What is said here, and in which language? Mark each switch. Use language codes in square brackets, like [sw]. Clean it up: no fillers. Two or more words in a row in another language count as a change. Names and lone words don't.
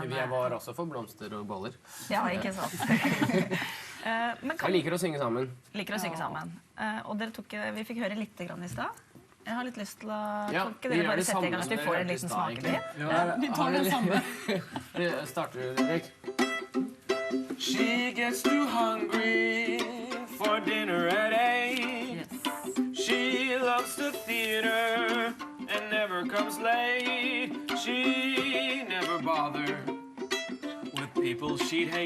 [no] Jeg var også for blomster og boller. Ja, ikke sant. Men Jeg liker å synge sammen. liker å synge sammen. Og vi fikk høre litt grann i stad. Jeg har litt lyst til å Ja, Kan ikke vi dere gjør bare det sette i samme gang som at vi dere får en hørte i liten stad, smakebit? Vi tar den samme. Starter du, Didrik? [en] She gets too hungry for dinner at 8. She loves the theater and never comes late. She never bothered with people she'd hate.